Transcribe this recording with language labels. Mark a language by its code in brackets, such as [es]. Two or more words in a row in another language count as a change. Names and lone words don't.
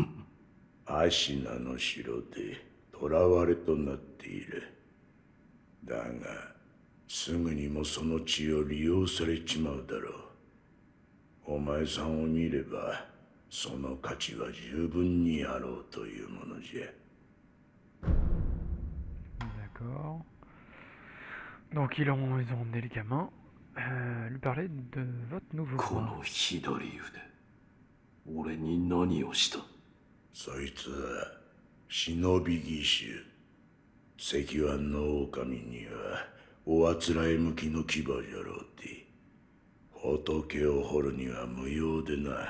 [ja] アシナの城で囚われとなっている。だがすぐにもその血を利用されちまうだろう。お前さんを見ればその価値は十分にあろうというものじゃ。 [fr] D'accord. Donc ils ont emmené les gamins, lui parler de votre nouveau [ja] こ [fr] roi. [ja] の左腕俺に何をした？そいつは忍び義手。石腕の狼にはおあつらえ向きの牙じゃろうて。仏を掘るには無用でな。